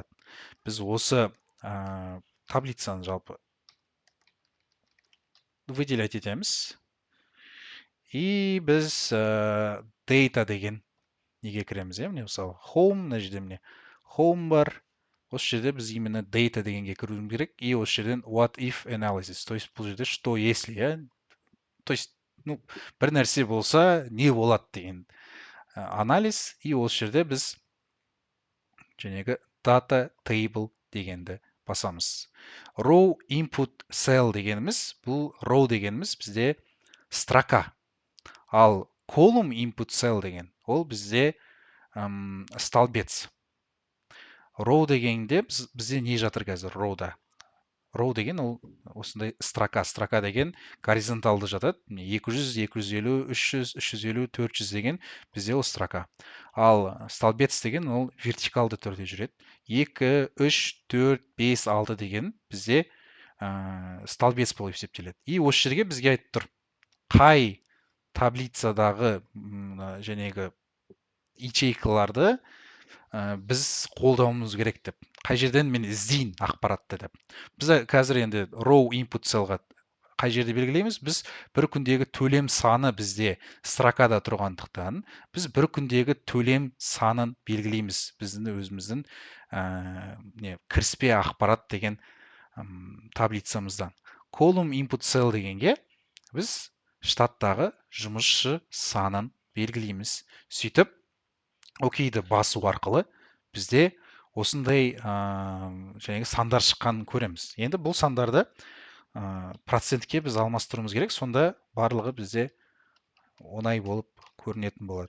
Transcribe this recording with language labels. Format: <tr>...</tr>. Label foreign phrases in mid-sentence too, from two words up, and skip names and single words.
<kk>Біз осы таблицаны жалпы выделять етеміз. И біз data деген неге кіреміз? Міне мысалы home, мына жерде міне home бар. Осы жерде біз именно data дегенге кіруіміз керек. И осы жерден</kk> <en>what if analysis.</en> <ru>То есть</ru> <kk>бұл жерде</kk> <ru>что если, то есть</ru> <kk>бір нәрсе болса не болады деген анализ. И осы жерде біз жәнегі</kk> <en>data table</en> <kk>дегенді басамыз.</kk> <en>Row input cell</en> <kk>дегеніміз, бұл row дегеніміз бізде строка. Ал</kk> <en>column input cell</en> <kk>деген, ол бізде столбец. Row дегенде бізде не жатыр қазір rowда? Row деген ол осындай строка. Строка деген горизонталды жатады. 200, 250, 300, 350, 400 деген бізде ол строка. Ал столбец деген ол вертикалды түрде жүреді. 2, 3, 4, 5, 6 деген бізде столбец болып есептеледі. И осы жерге бізге айтып тұр, қай таблицадағы жәнегі ячейкаларды біз қолдауымыз керек деп. Қай жерден мен іздейін ақпаратты деп. Біз қазір енді</kk> <en>raw input cellға</en> <kk>қай жерде белгілейміз? Біз бір күндегі төлем саны бізде строкада тұрғандықтан, біз бір күндегі төлем санын белгілейміз. Біздің өзіміздің кіріспе ақпарат деген таблицамыздан.</kk> <en>Column input cell</en> <kk>дегенге біз штаттағы жұмысшы санын белгілейміз. Сөйтіп, окейді басу арқылы бізде осындай жаңағы сандар шыққанын көреміз. Енді бұл сандарды процентке біз алмастыруымыз керек, сонда барлығы бізде оңай болып көрінетін болады.</kk>